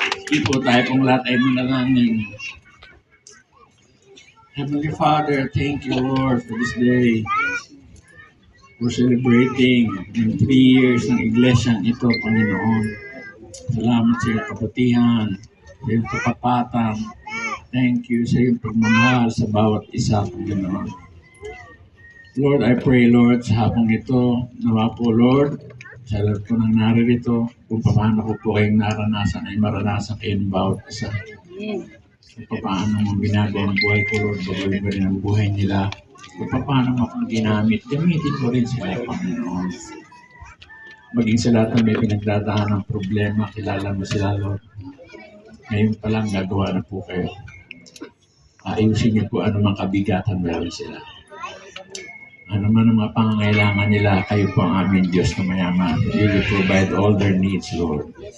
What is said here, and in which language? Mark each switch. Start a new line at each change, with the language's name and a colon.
Filipino: Ipo tayo kung lahat ay manalangin.
English: Heavenly Father, thank you, Lord, for this day. We're celebrating
Filipino: yung 3 years ng iglesyang ito, Panginoon. Salamat sa iyong kabutihan, sa iyong katapatan.
English: Thank you
Filipino: sa iyong pagmamahal sa bawat isa, Panginoon.
English: Lord, I pray,
Filipino: Lord, sa hapong ito, nawa po, Lord, sa lahat po ng naririto, kung paano ko po kayong naranasan ay maranasan kayo ng bawat isa. Kung paano mo ginagay ang buhay ko, Lord, gagawin ko rin ang buhay nila. Kung paano mo akong ginamit, gamitin ko rin sila, Panginoon. maging sa lahat ng may pinagdadaan ng problema, kilala mo sila, Lord. Ngayon pa lang gagawa na po kayo. Ayusin niyo po anumang kabigatan meron sila. Ano man ang mga pangangailangan nila, kayo po ang aming Diyos na mayaman.
English: You will provide all their needs, Lord.